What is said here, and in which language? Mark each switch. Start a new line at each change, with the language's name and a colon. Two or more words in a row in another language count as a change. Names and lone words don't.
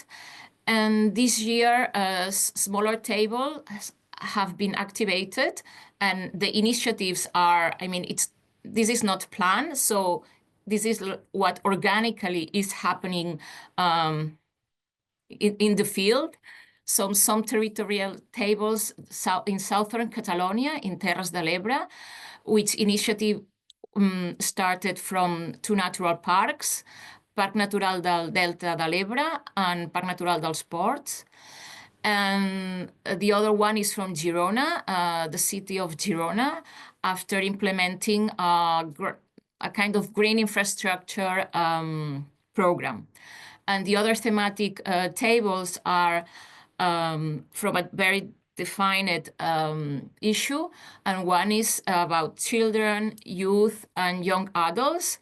English: And this year, smaller tables have been activated, and the initiatives are, this is not planned, so this is what organically is happening in the field. Some territorial tables in southern Catalonia, in Terres de l'Ebre, which initiative started from two natural parks, Parc Natural del Delta de l'Ebre and Parc Natural dels Ports. And the other one is from Girona, the city of Girona, after implementing a kind of green infrastructure program. And the other thematic tables are from a very defined issue, and one is about children, youth, and young adults.